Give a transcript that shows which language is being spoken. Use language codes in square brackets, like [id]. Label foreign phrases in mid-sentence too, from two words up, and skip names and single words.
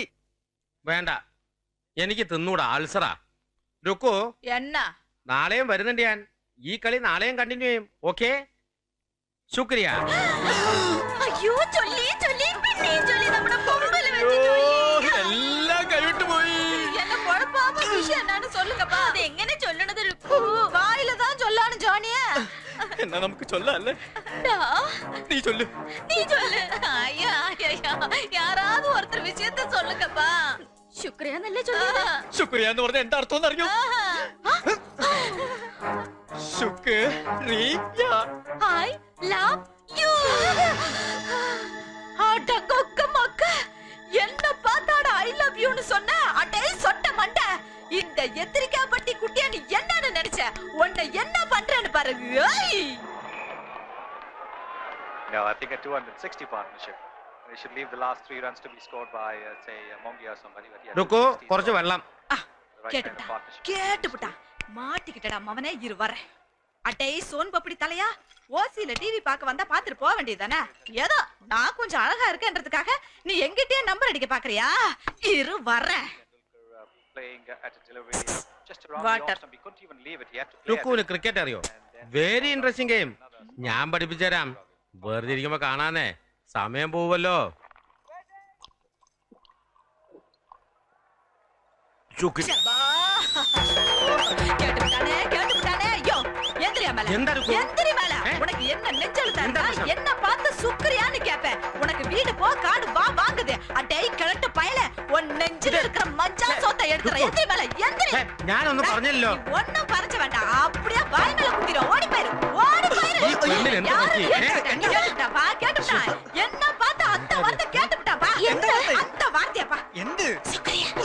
[ml] വേണ്ട, എനിക്ക് തിന്നൂടാ, അൾസറാ. രുക്കു, എന്നാ നാളെയും വരുന്നുണ്ട് ഞാൻ. ഈ കളി നാളെയും കണ്ടിന്യൂ ചെയ്യും. ഓക്കെ, ശുക്രിയ. അയ്യോ ചൊല്ലി ചൊല്ലി പിന്നെയും ചൊല്ലി നമ്മുടെ കൊമ്പല് വെച്ച് ചൊല്ലി. എല്ലാം കൈവിട്ട് പോയി. [ta] என்ன குழப்பாம விஷயம் என்னன்னு சொல்லுங்கப்பா. [ml] അത് എങ്ങനെ ചൊല്ലണത്? [ta] வாயில தான் சொல்லானு ஜானியா. [ml] എന്നാ നമുക്ക് ചൊല്ലല്ലേ? നീ ചൊല്ലു. നീ ചൊല്ല്. അയ്യോ അയ്യോ, [ta] யாராவது ஒருத்தர் விஷயத்தை சொல்லுங்கப்பா. [ml] ശുക്രിയ എന്നല്ലേ ചൊല്ലിയത്? ശുക്രിയ എന്ന് പറഞ്ഞ എന്താ അർത്ഥം അറിയോ? ശുക്രിയ. [en] I love you. [ta] அட கொக்க மக்க. என்ன பார்த்தாடா [en] I love you-ன்னு [ta] சொன்ன? அடே சொட்ட மண்ட. இந்த எத்திரிக்காப்பட்டி குட்டியா நீ என்னன்னு நினைச்ச? உன்னை என்ன பண்றேன்னு பாரு. ஏய். [en] No, I think a 260 partnership. They should leave the last 3 runs to be scored by, say, Mongi or somebody. But yeah, [ml] രുക്കു, കുറച്ച് വെള്ളം. [ta] கேட்டுப்புட்டா. மாட்டிக்கிட்டடா மவனே, இரு வர. அடே சோன் பப்படி தலையா. ஓசில டிவி பார்க்க வந்தா பாத்துட்டு போக வேண்டியதானே? ஏதோ நான் கொஞ்சம் அழகா இருக்கேன்றதுக்காக நீ எங்கிட்டே நம்பர் அடிக்க பாக்குறியா? இரு வர. Water. [ml] രുക്കുവിന് ക്രിക്കറ്റ് അറിയോ? [en] very interesting game. [ml] ഞാൻ പഠിപ്പിച്ചുതരാം. വെറുതെ ഇരിക്കുമ്പോ കാണാനേ സമയം പോവല്ലോ. [ta] கேட்டுப்புட்டானே. ஐயோ எந்திரியா மேல. எந்திரி மேல. உனக்கு என்ன நெஞ்செழுத்தா? என்ன பார்த்து சுக்ரியான்னு கேப்பேன். உனக்கு வீடு போ, காடு வா வாங்குது. அடே கிழட்டு பயல, உன் நெஞ்சில இருக்கிற மஞ்சா சோத்தை எடுத்துற. எந்திரி மேல, எந்திரி. [ml] ഞാനൊന്നും പറഞ്ഞല്ലോ. [ta] ஒண்ணும் பறஞ்ச வேண்டாம். அப்படியே வாய் மேல குத்திர. ஓடி போயிரு, ஓடி போயிரு. கேட்டுப்புட்டா, கேட்டுப்புட்டா. என்ன பார்த்து அந்த வார்த்தை கேட்டுப்புட்டாப்பா. அந்த வார்த்தையாப்பா. [ml] എന്ത്? ശുക്രിയ